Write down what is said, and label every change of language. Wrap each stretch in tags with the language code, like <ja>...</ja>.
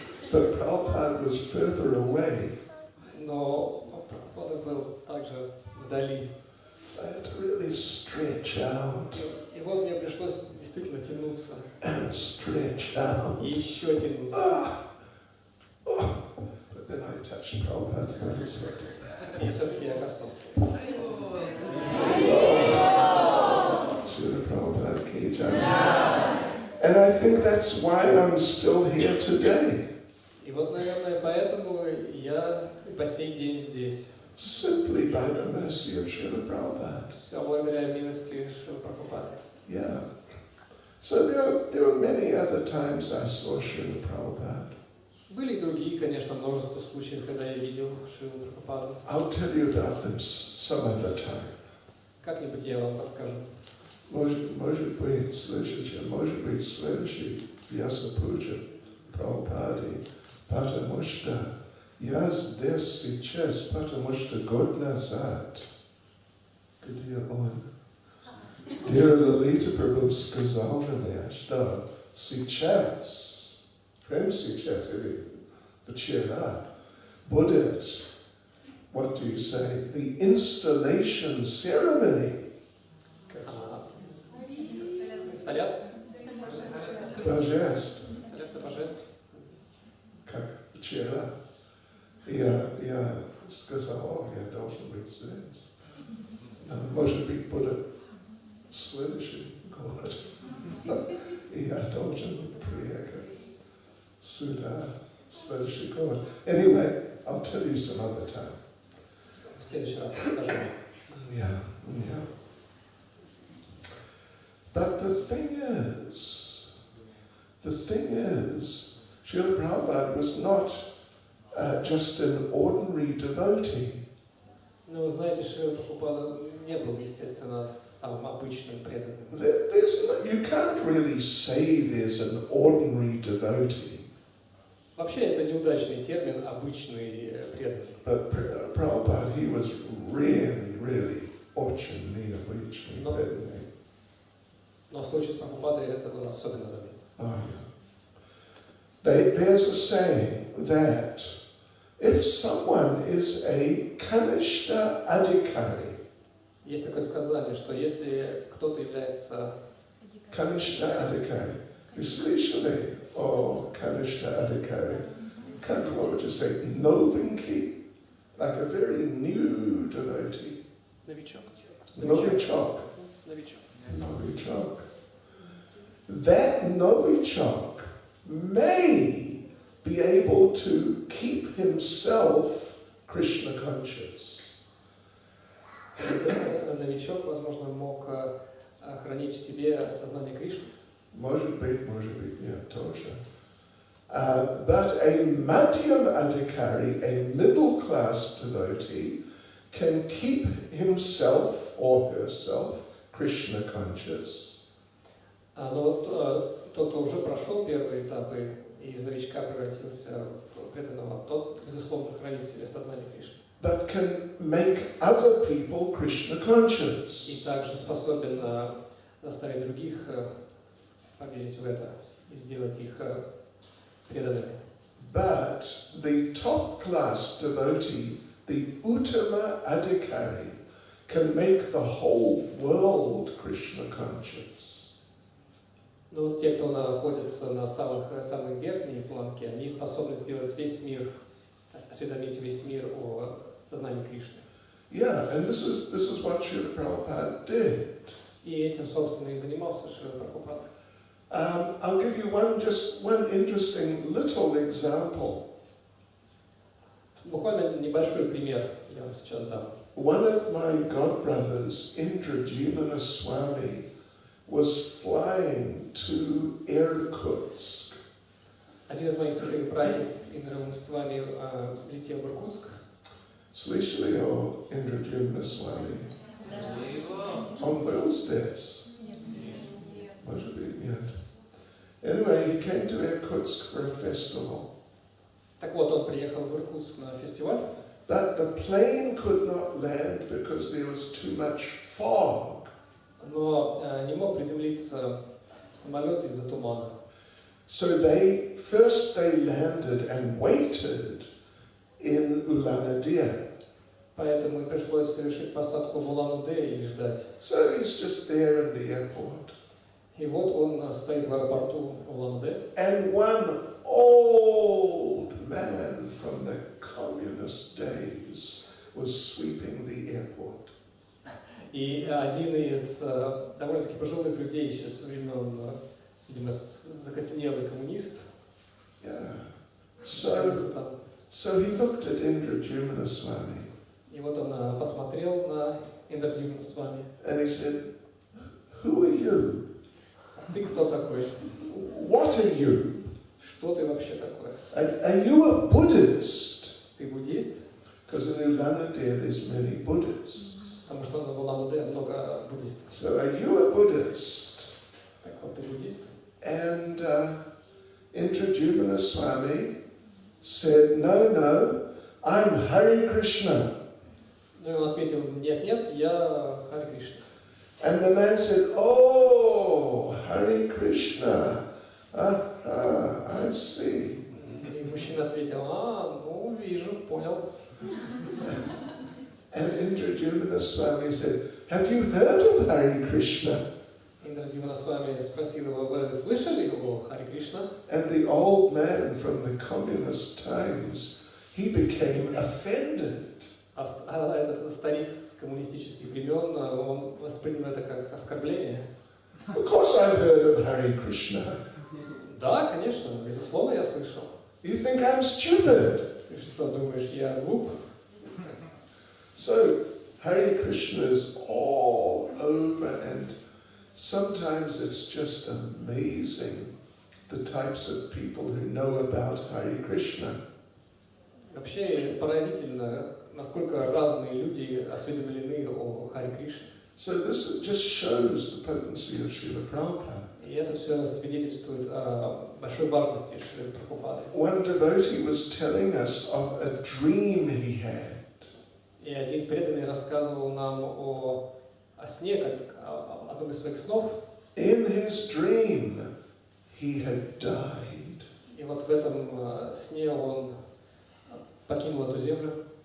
<en>But Prabhupada was further away.</en> <ru>Но Прабхупада был также вдали.</ru> <en>I had to really stretch out.</en> <ru>И вот мне пришлось действительно тянуться.</ru> <en>And stretch out.</en> <ru>И еще тянуться.</ru> <en>But then I touched Prabhupada's lotus foot.</en> <ru>И все-таки я коснулся.</ru> <hi>Srila Prabhupada ki jai.</hi> <en>And I think that's why I'm still here today.</en> <ru>И вот, наверное, поэтому я по сей день здесь.</ru> <en>simply by the mercy of Srila Prabhupada.</en> <ru>Все благодаря милости Шрилы Прабхупады.</ru> <en>Yeah. So there were many other times I saw Srila Prabhupada.</en> <ru>Были и другие, конечно, множество случаев, когда я видел Шрилу Прабхупаду.</ru> <en>I'll tell you about them some other time.</en> <ru>Как-нибудь я вам расскажу. Может быть, следующий Vyasa Puja Prabhupады, потому что я здесь сейчас, потому что год назад, где он, Дира Лалита Прабhu сказал мне, что сейчас, прямо сейчас, или вчера, будет,</ru> <en>what do you say, the installation ceremony.</en> <ru>Инсталляция? Божеств. Инсталляция божеств. Как вчера. Я сказал, я должен быть здесь. Может быть, будет следующий год. И я должен приехать сюда следующий год.</ru> <en>Anyway, I'll tell you some other time.</en> <ru>В следующий раз расскажу.</ru> <en>Yeah. But the thing is, Srila Prabhupada was not just an ordinary devotee.</en> <ru>Но вы знаете, Шрила Прабхупада не был, естественно, самым обычным преданным.</ru> <en>You can't really say there's an ordinary devotee.</en> <ru>Вообще, это неудачный термин, обычный преданный.</ru> <en>But Prabhupada, he was really</en> <ru>очень необычный преданный. Но в случае с Прабхупадой это было особенно заметно.</ru> <en>Oh, yeah. There's a saying that if someone is a Kanishta Adhikari,</en> <ru>Есть такое сказание, что если кто-то является</ru> <en>Kanishta Adhikari, you</en> <ru>слышали о</ru> <en>Kanishta Adhikari? What would you say? Novinki? Like a very new devotee.</en> <ru>новичок. Novichok. Новичок. Novichok.</ru> <en>That Novichok may be able to keep himself Krishna conscious.</en> <ru>Новичок, возможно, мог хранить в себе сознание Кришны. Может быть, нет, тоже.</ru> <en>But a Madhyam Adhikari, a middle class devotee, can keep himself or herself Krishna conscious.</en> <ru>Но вот тот, кто уже прошел первые этапы и из новичка превратился в преданного, тот, безусловно, хранит в себе сознание Кришны.</ru> <en>But can make other people Krishna conscious.</en> <ru>И также способен заставить других поверить в это и сделать их преданными.</ru> <en>But the top class devotee, the Uttama Adhikari, can make the whole world Krishna conscious.</en> <ru>Но вот те, кто находится на самой верхней планке, они способны сделать весь мир, осведомить весь мир о сознании Кришны.</ru> <en>Yeah, and this is what Srila Prabhupada did.</en> <ru>И этим, собственно, и занимался Шрила Прабхупада.</ru> <en>I'll give you one interesting little example.</en> <ru>Буквально небольшой пример я вам сейчас дам.</ru> <en>One of my godbrothers, Indra Swami, was flying to Irkutsk.</en> <ru>Один из моих святых братьев, Индра Свами, летел в Иркутск. Слышали о Indra Swami? Он был здесь? Может быть, нет.</ru> <en>Anyway, he came to Irkutsk for a festival.</en> <ru>Так вот, он приехал в Иркутск на фестиваль.</ru> <en>But the plane could not land because there was too much fog.</en> <ru>Но не мог приземлиться самолет из-за тумана.</ru> <en>So they landed and waited in Ulan-Ude.</en> <ru>Поэтому и пришлось совершить посадку в Улан-Удэ и ждать.</ru> <en>So he's just there in the airport.</en> <ru>И вот он стоит в аэропорту Улан-Удэ.</ru> <en>And one old man from the communist days was sweeping the airport.</en> <ru>И один из довольно-таки пожилых людей еще со времен, видимо, закостенелый коммунист.</ru> <en>Yeah. So he looked at Indra Swami.</en> <ru>И И вот он посмотрел на Индрадьюмну с вами.</ru> <en>And he said, "Who are you?</en> <ru>Ты кто такой?</ru> <en>What are you?</en> <ru>Что ты вообще такой?</ru> <en>Are you a Buddhist?"</en> <ru>Ты буддист?</ru> <en>Because in Ulana-Dea there's many Buddhists.</en> <ru>Потому что в Улан-Удэ много буддистов.</ru> <en>So are you a Buddhist?</en> <ru>Так вот, ты буддист?</ru> <en>And Indradyumna Swami said, "No, I'm Hare Krishna."</en> <ru>Ну и он ответил, нет, я Харе Кришна.</ru> <en>And the man said, "Oh, Hare Krishna. I see."</en> <ru>И мужчина ответил, ну вижу, понял.</ru> <en>And Indradyumna Swami said, "Have you heard of Hare Krishna?"</en> <ru>Индрадьюмна с вами спросил его, вы слышали о Харе Кришна?</ru> <en>And the old man from the communist times, he became offended.</en> <ru>А этот старик с коммунистических времен, он воспринял это как оскорбление.</ru> <en>Of course I've heard of Hare Krishna.</en> <ru>Да, конечно, безусловно, я слышал.</ru> <en>You think I'm stupid?</en> <ru>Ты что, думаешь, я глуп?</ru> <en>So, Hare Krishna is all over, and sometimes it's just amazing the types of people who know about Hare Krishna.</en> <ru>Вообще поразительно, насколько разные люди осведомлены о Харе Кришне.</ru> <en>So this just shows the potency of Srila Prabhupada.</en> <ru>И это все свидетельствует о большой важности Шрилы Прабхупады.</ru> <en>One devotee was telling us of a dream he had.</en> <ru>И один преданный рассказывал нам о сне, как о одном из своих снов.</ru> <en>In his dream, he had died.</en> <ru>И вот в этом сне он покинул эту землю.</ru>